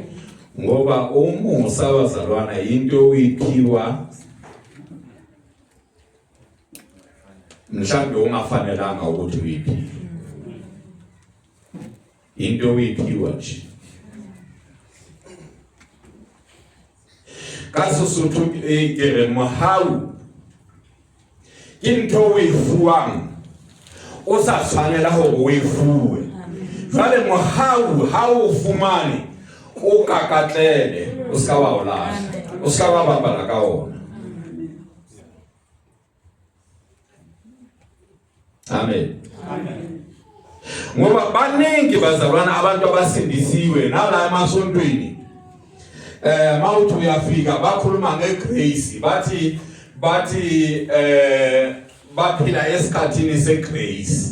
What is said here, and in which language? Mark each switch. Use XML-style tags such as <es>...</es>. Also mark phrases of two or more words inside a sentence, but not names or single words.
<zu>Ngoba umusa bazalwana into oyiphiwa mhlawumbe ungafanelanga ukuthi uyiphiwe. Into oyiphiwa nje.</zu> <st>Kaso sotho ke re mohau ke ntho o e fuwang o sa tshwanela hore o e fuwe. Jwale mohau ha o fumane o kakatlele o ska wa ola o ska wa bapala ka ona. Amen. Amen.</st> <zu>Ngoba baningi bazalwana abantu abasindisiwe nala emasontweni mawuthi uyafika bakhuluma ngegrace bathi baphila esikhathini segrace.</zu>